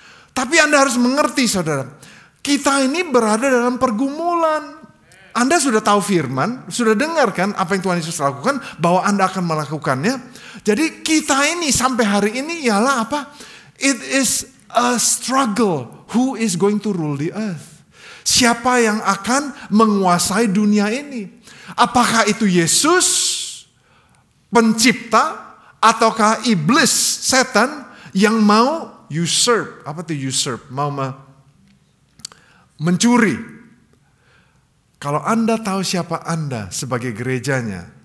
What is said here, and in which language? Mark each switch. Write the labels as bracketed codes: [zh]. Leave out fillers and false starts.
[id] Tapi Anda harus mengerti, saudara. Kita ini berada dalam pergumulan. Anda sudah tahu firman, sudah dengar kan apa yang Tuhan Yesus lakukan, bahwa Anda akan melakukannya. Jadi kita ini sampai hari ini ialah apa? [en] It is a struggle. Who is going to rule the earth? [id] Siapa yang akan menguasai dunia ini? Apakah itu Yesus, pencipta, ataukah iblis, setan, yang mau usurp? Apa itu usurp? Mau mencuri. Kalau Anda tahu siapa Anda sebagai gerejanya,